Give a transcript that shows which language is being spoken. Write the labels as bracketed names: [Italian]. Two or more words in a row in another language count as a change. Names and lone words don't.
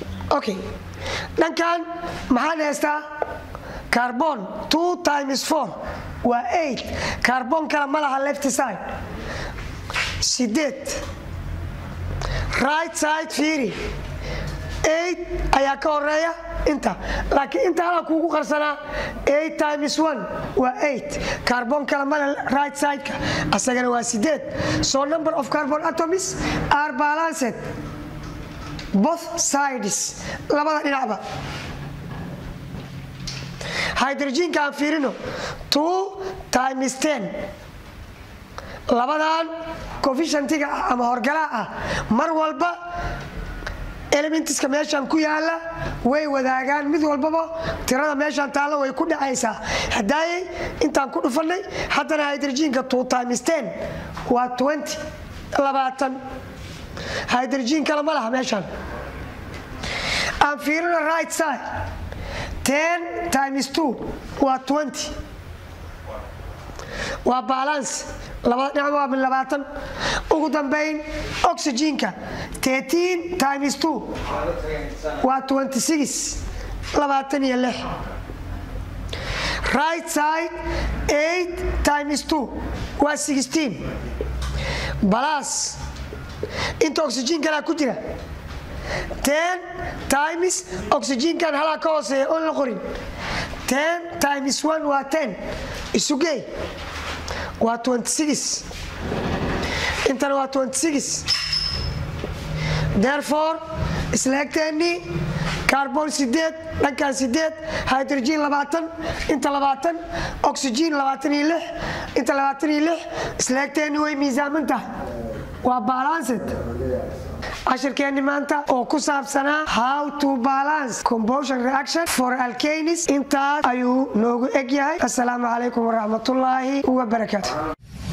[Somali] okay dhankan maxaan haystaa carbon 2 times 4 waa 8 carbon kala ma laha [English] left side [Somali] 8 [English] right side [Somali] fiiri 8 ayaa ka horeeya inta laakiin inta hala kuugu qarsanaa 8 times 1 waa 8 carbon kala ma laha [English] right side [Somali] ka asagana waa 8 [English] so number of carbon atoms are balanced both sides [Somali] labada dhinacba hydrogen kan fiirino 2 times 10 labadan coefficientiga ama horgalaha mar walba elementiska meeshan ku yaala way wadaagaan mid walbaba tirada meeshan taalo way ku dhacaysaa haday intaan ku dhufanay hadana hydrogenka 2 times 10 waa 20 hydrogen kala ma laha meeshan aan fiirino [English] right side [Somali] 10 times 2 waa 20 waa balance labada dhinac waa 20 ugu dambeyn oxygenka 13 times 2 waa 26 [English] right side [Somali] 8 times 2 waa 16 plus inta oxygen kala ku jira 10 times oxygen kan hala ka hooseeyo oo la qorin 10 times 1 waa 10 isugay waa 26 intana waa 26 therefore isleegteeni carbon 8 dhankan 8 hydrogen 20 inta 20 oxygen 26 inta 26 isleegteeni way miisaaman tahay waa balanced ashirkeeni maanta oo ku saabsanaa [English] how to balance combustion reaction for alkanes [Somali] intaas ayuu noogu eg yahay [Arabic] السلام عليكم ورحمة الله وبركاته